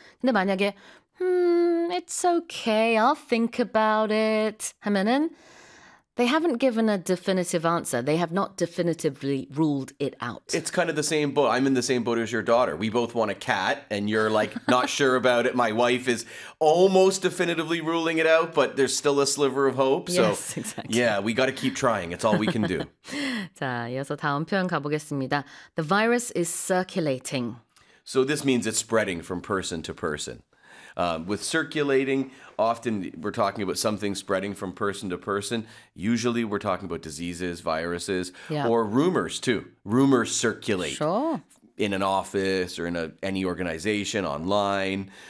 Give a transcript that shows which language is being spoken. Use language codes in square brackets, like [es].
[ko] 근데 만약에 [en] it's okay, I'll think about it [ko] 하면은 [en] they haven't given a definitive answer. They have not definitively ruled it out. It's kind of the same boat. I'm in the same boat as your daughter. We both want a cat and you're like not sure about it. My wife is almost definitively ruling it out, but there's still a sliver of hope. Yes, so, exactly. Yeah, we got to keep trying. It's all we can do. [ko] 자, 이어서 다음 표현 가보겠습니다. [en] The virus is circulating. So this means it's spreading from person to person. With circulating, often we're talking about something spreading from person to person. Usually we're talking about diseases, viruses, or rumors too. Rumors circulate in an office or in any organization, online.